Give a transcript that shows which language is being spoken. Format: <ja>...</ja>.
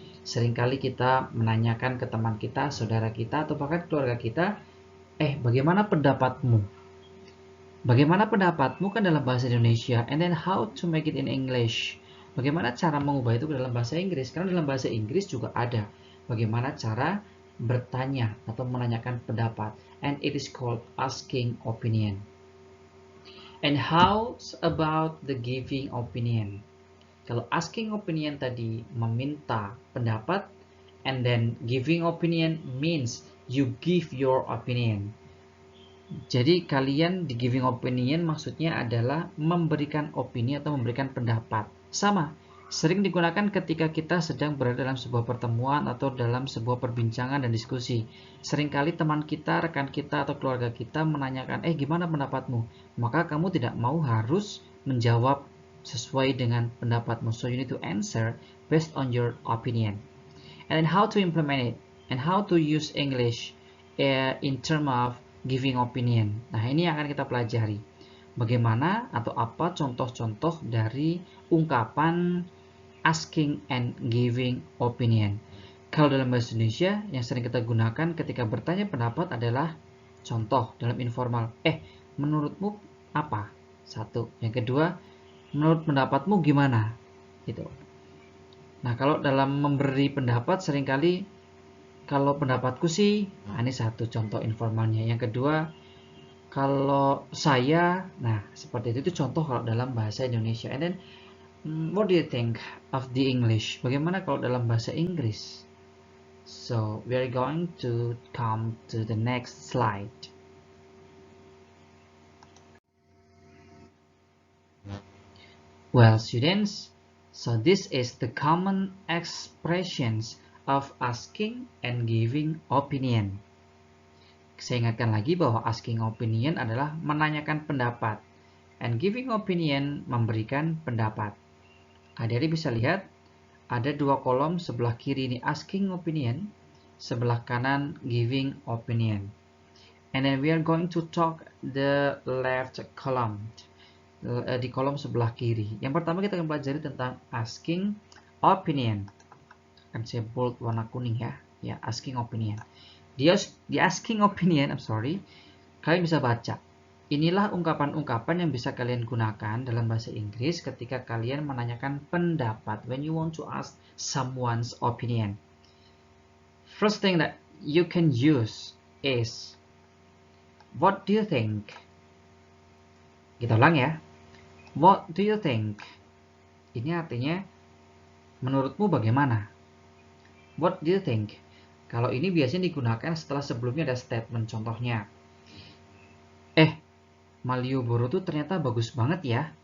<id>Seringkali kita menanyakan ke teman kita, saudara kita, atau bahkan keluarga kita, bagaimana pendapatmu? Bagaimana pendapatmu kan dalam bahasa Indonesia,</id> <en>and then how to make it in English?</en> <id>Bagaimana cara mengubah itu ke dalam bahasa Inggris? Karena dalam bahasa Inggris juga ada bagaimana cara bertanya atau menanyakan pendapat.</id> <en>And it is called asking opinion. And how about the giving opinion?</en> <id>Kalau asking opinion tadi meminta pendapat,</id> <en>and then giving opinion means you give your opinion.</en> <id>Jadi kalian di giving opinion maksudnya adalah memberikan opini atau memberikan pendapat. Sama, Sering digunakan ketika kita sedang berada dalam sebuah pertemuan atau dalam sebuah perbincangan dan diskusi. Seringkali teman kita, rekan kita, atau keluarga kita menanyakan, gimana pendapatmu? Maka kamu tidak mau harus menjawab sesuai dengan pendapatmu.</id> <en>So you need to answer based on your opinion. And then how to implement it, and how to use English in terms of giving opinion.</en> <id>Nah, ini yang akan kita pelajari. Bagaimana atau apa contoh-contoh dari ungkapan asking and giving opinion. Kalau dalam bahasa Indonesia yang sering kita gunakan ketika bertanya pendapat adalah contoh dalam informal. Menurutmu apa? Satu. Yang kedua, menurut pendapatmu gimana? Gitu. Nah, kalau dalam memberi pendapat seringkali kalau pendapatku sih, ini satu contoh informalnya. Yang kedua, kalau saya, nah seperti itu contoh kalau dalam bahasa Indonesia.</id> <en>And then what do you think of the English?</en> <id>Bagaimana kalau dalam bahasa Inggris?</id> <en>So, we are going to come to the next slide. Well, students, so this is the common expressions of asking and giving opinion.</en> <id>Saya ingatkan lagi bahwa asking opinion adalah menanyakan pendapat, and giving opinion memberikan pendapat. Adik-adik bisa lihat ada dua kolom, sebelah kiri ini asking opinion, sebelah kanan giving opinion.</id> <en>And then we are going to talk the left column,</en> <id>di kolom sebelah kiri. Yang pertama kita akan pelajari tentang asking opinion. Akan saya bold warna kuning ya, asking opinion. Di asking opinion, kalian bisa baca. Inilah ungkapan-ungkapan yang bisa kalian gunakan dalam bahasa Inggris ketika kalian menanyakan pendapat.</id> <en>When you want to ask someone's opinion. First thing that you can use is, what do you think?</en> <id>Kita ulang ya.</id> <en>What do you think?</en> <id>Ini artinya, menurutmu bagaimana?</id> <en>What do you think?</en> <id>Kalau ini biasanya digunakan setelah sebelumnya ada statement. Contohnya, Malioboro tuh ternyata bagus banget ya.</id>